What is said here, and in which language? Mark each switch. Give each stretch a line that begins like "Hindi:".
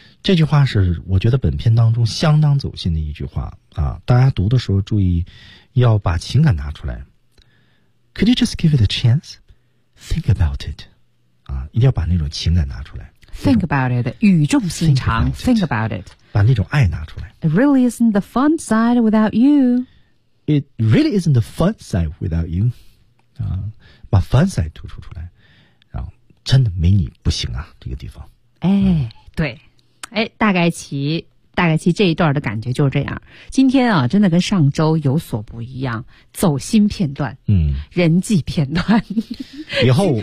Chinese: 这句话是我觉得本片当中相当走心的一句话啊！大家读的时候注意，要把情感拿出来。
English: Could you just give it a chance? Think about it.
Chinese: 啊，一定要把那种情感拿出来。
English: Think about it.
Chinese: 语重心长。
English: Think about it.
Chinese: 把那种爱拿出来。
English: It really isn't the fun side without you. It really isn't the fun side without you.
Chinese: 啊，把 fun side 突出出来。真的没你不行啊这个地方。哎、对。哎大概齐大概其实这一段的感觉就是这样。今天啊，真的跟上周有所不一样，走心片段，嗯，人际片段。以后